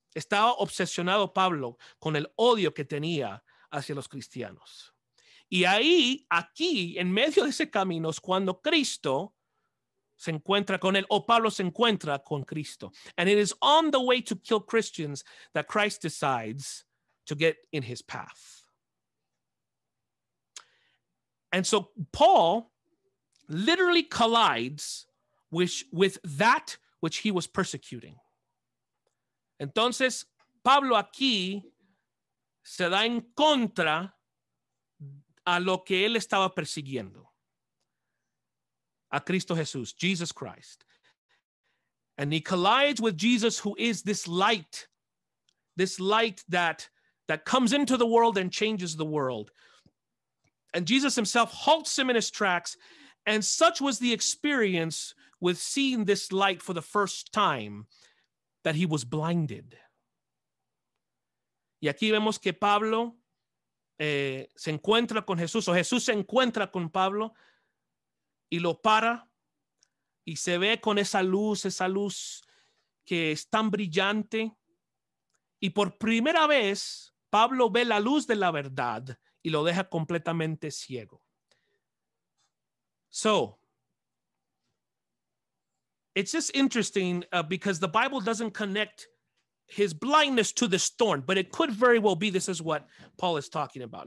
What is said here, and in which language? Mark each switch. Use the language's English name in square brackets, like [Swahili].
[Spanish] Estaba obsesionado Pablo con el odio que tenía hacia los cristianos. Y aquí, en medio de ese camino, es cuando Cristo se encuentra con él, o Pablo se encuentra con Cristo. [English] And it is on the way to kill Christians that Christ decides to get in his path. And so Paul literally collides with that which he was persecuting. [Spanish] Entonces, Pablo aquí se da en contra a lo que él estaba persiguiendo. A Cristo Jesús, Jesus Christ. [English] And he collides with Jesus, who is this light that comes into the world and changes the world. And Jesus himself halts him in his tracks. And such was the experience with seeing this light for the first time that he was blinded. [Spanish] Y aquí vemos que Pablo se encuentra con Jesús, o Jesús se encuentra con Pablo y lo para, y se ve con esa luz que es tan brillante, y por primera vez Pablo ve la luz de la verdad y lo deja completamente ciego. [English] So, it's just interesting because the Bible doesn't connect his blindness to this thorn, but it could very well be this is what Paul is talking about.